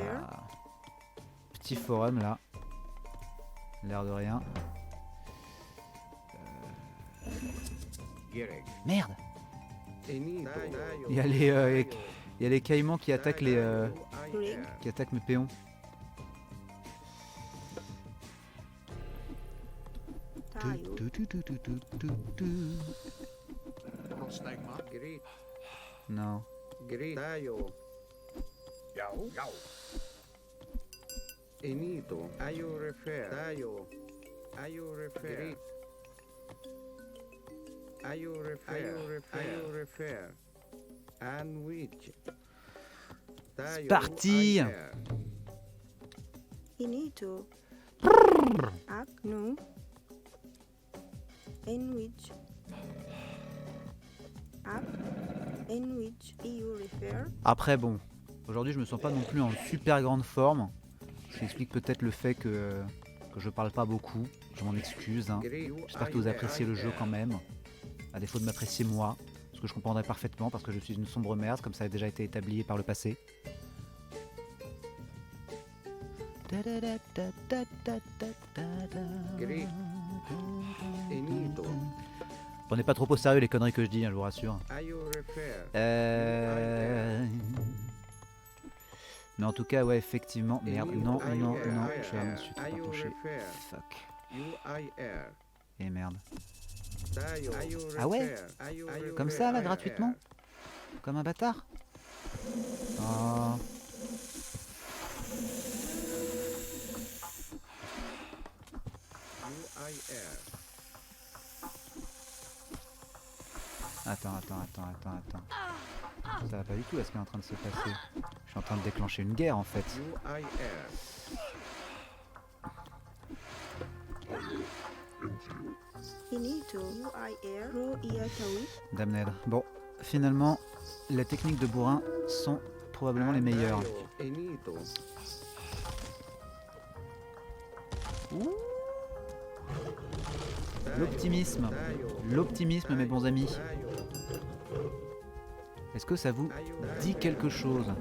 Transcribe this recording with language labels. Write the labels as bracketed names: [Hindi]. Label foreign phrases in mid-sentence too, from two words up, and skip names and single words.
[French] là. Petit forum là. L'air de rien. Merde. Il y a les caïmans qui attaquent qui attaquent mes péons. Tayo. Non. Enito, ayo refer, tayo, ayo refer, ayo refer, and which, C'est parti. Inito. Ak no. En which. Ak. En which iu refer. Après bon, aujourd'hui je me sens pas non plus en super grande forme. Ce qui explique peut-être le fait que je parle pas beaucoup. Je m'en excuse. Hein. J'espère que vous appréciez le jeu quand même. À défaut de m'apprécier moi. Ce que je comprendrai parfaitement parce que je suis une sombre merde, comme ça a déjà été établi par le passé. Enito, Prenez pas trop au sérieux les conneries que je dis, hein, je vous rassure. ayo refer, Mais en tout cas, ouais, effectivement. Merde, non, non, non, je me suis trop ayo touché. refer, Fuck. UIR, Et merde. tayo, ayo Ah ouais? refer, ayo Comme refer, ça, là, gratuitement? Comme un bâtard? Oh. UIR, Attends. Ça va pas du tout à ce qui est en train de se passer. Je suis en train de déclencher une guerre en fait. UIR, Inito. UIR. Ro ia tawit. Damned. Bon, finalement, les techniques de bourrin sont probablement les meilleures. Enito, L'optimisme. L'optimisme, mes bons amis. Est-ce que ça vous dit quelque chose?